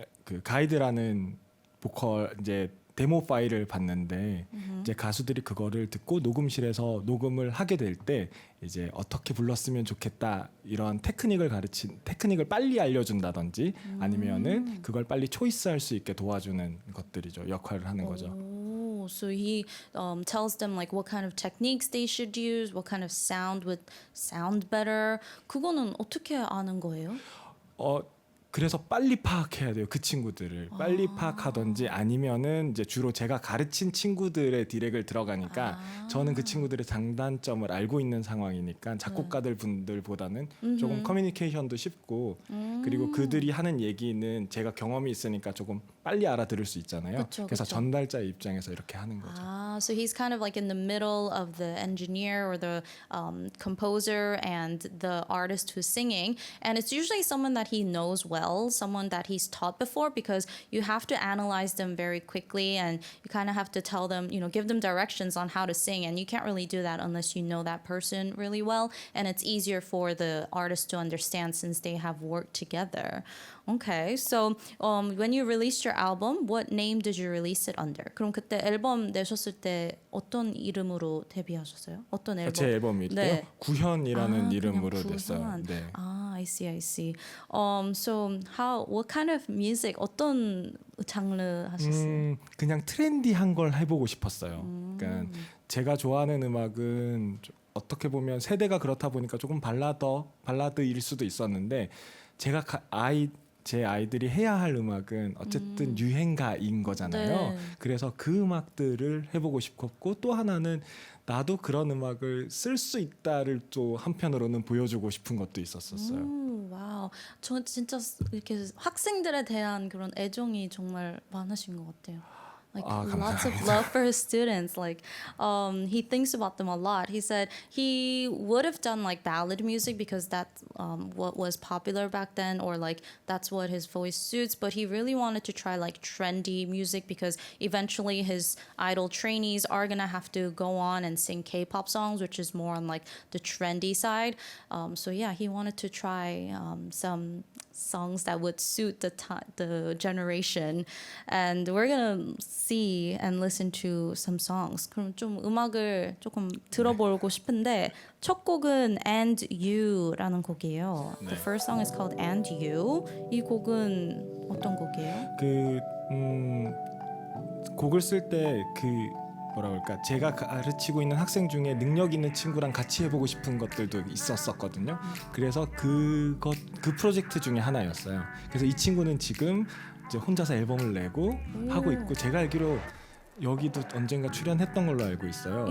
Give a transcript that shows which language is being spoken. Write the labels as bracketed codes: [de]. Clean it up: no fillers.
[ko] 그 가이드라는 보컬 이제 데모 파일을 봤는데 이제 가수들이 그거를 듣고 녹음실에서 녹음을 하게 될 때 이제 어떻게 불렀으면 좋겠다 이런 테크닉을 빨리 알려준다든지 아니면은 그걸 빨리 초이스할 수 있게 도와주는 것들이죠. 역할을 하는 거죠. [en] Oh, so he tells them like what kind of techniques they should use, what kind of sound would sound better. [ko] 그거는 어떻게 아는 거예요? 그래서 빨리 파악해야 돼요. 그 친구들을 빨리 파악하든지 아니면은 이제 주로 제가 가르친 친구들의 디렉을 들어가니까 저는 그 친구들의 장단점을 알고 있는 상황이니까 작곡가들 분들보다는 조금 커뮤니케이션도 쉽고 그리고 그들이 하는 얘기는 제가 경험이 있으니까 조금 빨리 알아들을 수 있잖아요. 그쵸, 그래서 그쵸. 전달자의 입장에서 이렇게 하는 거죠. [en] So he's kind of like in the middle of the engineer or the composer and the artist who's singing. And it's usually someone that he knows well, someone that he's taught before, because you have to analyze them very quickly and you kind of have to tell them, give them directions on how to sing. And you can't really do that unless you know that person really well. And it's easier for the artist to understand since they have worked together. Okay, so when you released your album, what name did you release it under? [ko] 그럼 그때 앨범 내셨을 때 어떤 이름으로 데뷔하셨어요? 어떤 앨범? 제 앨범이 네. 구현이라는 그냥 이름으로 구현. 냈어요. 네. [en] I see. So what kind of music? [ko] 어떤 장르 하셨어요? 그냥 트렌디한 걸 해보고 싶었어요. 그러니까 제가 좋아하는 음악은 어떻게 보면 세대가 그렇다 보니까 조금 발라드일 수도 있었는데 제가 제 아이들이 해야 할 음악은 어쨌든 유행가인 거잖아요. 네. 그래서 그 음악들을 해보고 싶었고 또 하나는 나도 그런 음악을 쓸 수 있다를 또 한편으로는 보여주고 싶은 것도 있었어요. 와우. 저 진짜 이렇게 학생들에 대한 그런 애정이 정말 많으신 것 같아요. [en] Like lots of love for his students. Like he thinks about them a lot. He said he would have done like ballad music because that's what was popular back then, or like that's what his voice suits. But he really wanted to try like trendy music because eventually his idol trainees are gonna have to go on and sing K-pop songs, which is more on like the trendy side. So yeah, he wanted to try some songs that would suit the generation, and we're gonna see and listen to some songs. [ko] 그럼 좀 음악을 조금 들어보고 싶은데 첫 곡은 And You라는 곡이에요. [en] The first song is called And You. [ko] 이 곡은 어떤 곡이에요? 곡을 쓸 때 뭐라 그럴까 제가 가르치고 있는 학생 중에 능력 있는 친구랑 같이 해보고 싶은 것들도 있었거든요. 그래서 그 프로젝트 중에 하나였어요. 그래서 이 친구는 지금 이제 혼자서 앨범을 내고 하고 있고 제가 알기로 여기도 언젠가 출연했던 걸로 알고 있어요.